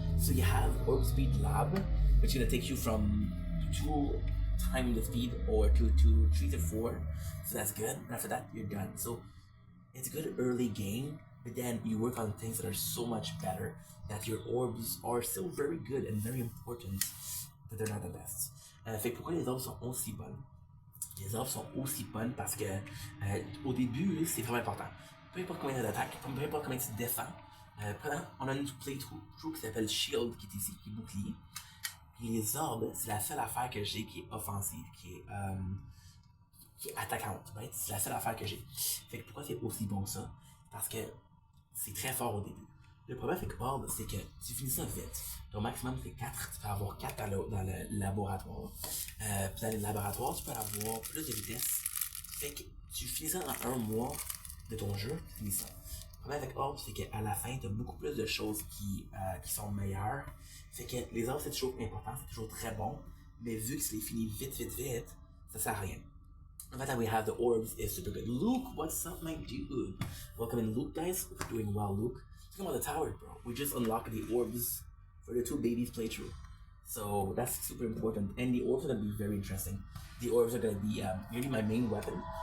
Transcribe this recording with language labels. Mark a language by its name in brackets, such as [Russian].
[English] So you have orb speed lab, which is gonna take you from 2 times the speed or to 3 to 4. So that's good. And after that, you're done. So it's a good early game, but then you work on things that are so much better that your orbs are still very good and very important, but they're not the best. [French] Fait que pourquoi les orbs sont aussi bonnes? Les orbs sont aussi bonnes parce que au début, c'est vraiment important. Peu importe combien d'attaques, peu importe combien tu défends, on a une playthrough qui s'appelle Shield, qui est ici, qui est bouclier. Puis les orbes, c'est la seule affaire que j'ai qui est offensive, qui est attaquante, right? C'est la seule affaire que j'ai. Fait que pourquoi c'est aussi bon que ça? Parce que c'est très fort au début. Le problème avec Orb, c'est que tu finis ça vite. Ton maximum c'est 4, tu peux avoir 4 dans le laboratoire. Puis dans le laboratoire, tu peux avoir plus de vitesse. Fait que tu finis ça en 1 mois de ton jeu, tu finis ça. Le problème avec orbs, c'est qu'à la fin, t'as beaucoup plus de choses qui sont meilleures. Fait que les orbs, c'est toujours important, c'est toujours très bon. Mais vu que c'est fini vite, ça sert à rien. [English] The fact that we have the orbs is super good. Luke, what's up, my dude? Welcome in, Luke, guys. Hope you're doing well, Luke. Talking about the tower, bro. We just unlocked the orbs for the 2 babies playthrough. So that's super important. And the orbs are going to be very interesting. The orbs are going to be really my main weapon.